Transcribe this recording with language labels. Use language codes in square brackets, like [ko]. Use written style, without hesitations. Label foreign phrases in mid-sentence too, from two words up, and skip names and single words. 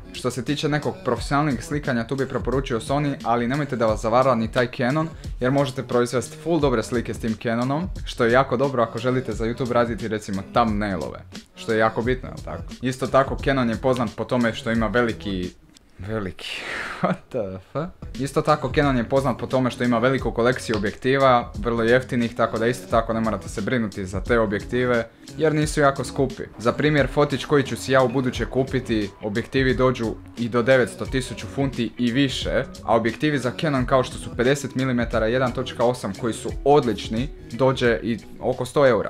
[hr] Što se tiče nekog profesionalnog slikanja, tu bi preporučio Sony, ali nemojte da vas zavara ni taj Canon, jer možete proizvesti full dobre slike s tim Canonom, što je jako dobro ako želite za YouTube raditi recimo thumbnailove, što je jako bitno, jel tako? Isto tako, Canon je poznat po tome što ima veliki... [en] What the fuck? [hr] Isto tako, Canon je poznat po tome što ima veliku kolekciju objektiva, vrlo jeftinih, tako da isto tako ne morate se brinuti za te objektive, jer nisu jako skupi. Za primjer, fotić koji ću si ja u buduće kupiti, objektivi dođu i do 900-1000 funti i više, a objektivi za Canon kao što su 50 mm 1.8 koji su odlični, dođe i oko 100 eura.